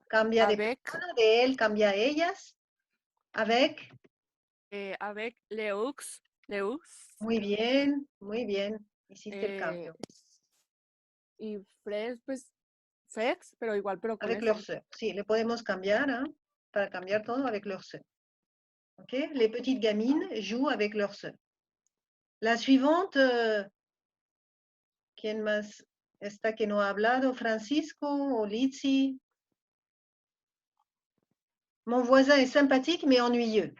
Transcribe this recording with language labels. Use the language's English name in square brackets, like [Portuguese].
[Spanish] Cambia de persona, de él cambia a ellas. [French] Avec. Avec Leux. [Spanish] Muy bien, muy bien. Hiciste el cambio. Y Frex, pues, Fex, pero igual, pero con [French] Avec S. leur sœur. [Spanish] Sí, le podemos cambiar, ¿eh? Para cambiar todo [French] avec leur sœur. ¿Ok? Les petites gamines jouent avec leur sœur. La suivante, ¿quién más está que no ha hablado? [Spanish] Francisco o Lizzy. [French] Mon voisin est sympathique mais ennuyeux.